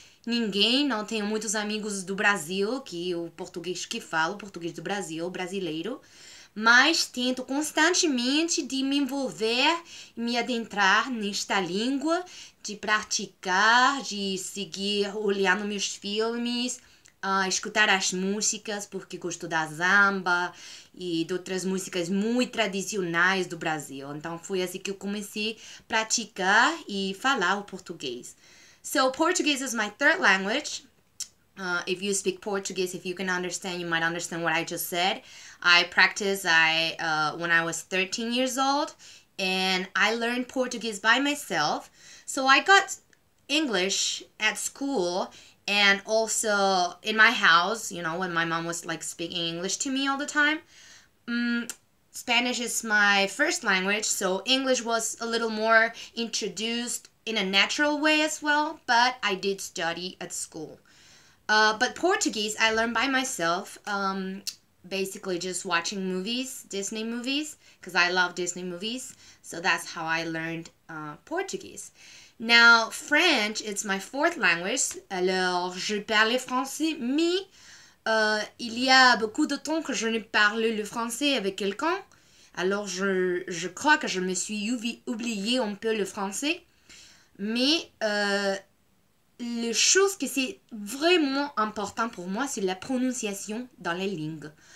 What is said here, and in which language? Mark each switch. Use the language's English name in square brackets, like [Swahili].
[Portuguese] ninguém, não tenho muitos amigos do Brasil, que o português que falo, português do Brasil, brasileiro, mas tento constantemente de me envolver e me adentrar nesta língua, de praticar, de seguir olhando meus filmes, escutar as músicas, porque gosto da samba e de outras músicas muito tradicionais do Brasil. Então foi assim que eu comecei a praticar e falar o português. [English] So Portuguese is my third language. If you speak Portuguese, if you can understand, you might understand what I just said. I practiced when I was 13 years old, and I learned Portuguese by myself. So I got English at school and also in my house, when my mom was like speaking English to me all the time. Spanish is my first language, so English was a little more introduced in a natural way as well, but I did study at school. But Portuguese, I learned by myself, basically just watching movies, Disney movies, because I love Disney movies. So that's how I learned Portuguese. Now, French, it's my fourth language. [French] Alors, je parlais français, mais il y a beaucoup de temps que je ne parle le français avec quelqu'un. Alors, je crois que je me suis oublié un peu le français. Mais la chose que c'est vraiment important pour moi, c'est la prononciation dans les langues.